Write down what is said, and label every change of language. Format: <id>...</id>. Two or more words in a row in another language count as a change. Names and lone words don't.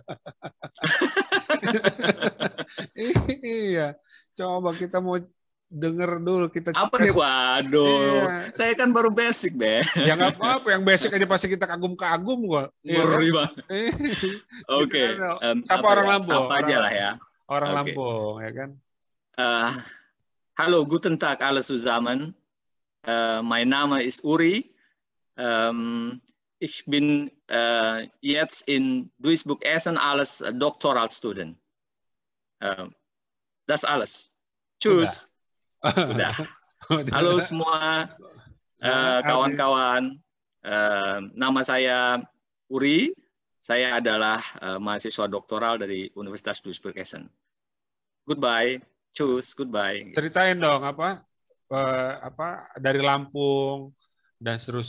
<id>Iya, coba kita mau denger dulu kita. Apa nih, waduh, iya. Saya kan baru basic, Be. Ya nggak apa-apa, yang basic aja pasti kita kagum-kagum kok. Ngeri banget. Oke. Sapa orang Lampung. Sapa aja lah ya. Orang Lampung, ya kan.</id> <de>Hallo, guten Tag alle zusammen. Mein Name ist Uri. Ich bin jetzt in Duisburg-Essen als Doktoralstudent. Das alles. Tschüss.</de> <id>Udah. Halo semua kawan-kawan. Nama saya Uri. Saya adalah mahasiswa doktoral dari Universitas Duisburg-Essen.</id> <en>Goodbye. Tschüss. Goodbye.</en> <id>Ceritain dong apa dari Lampung dan seterusnya.</id>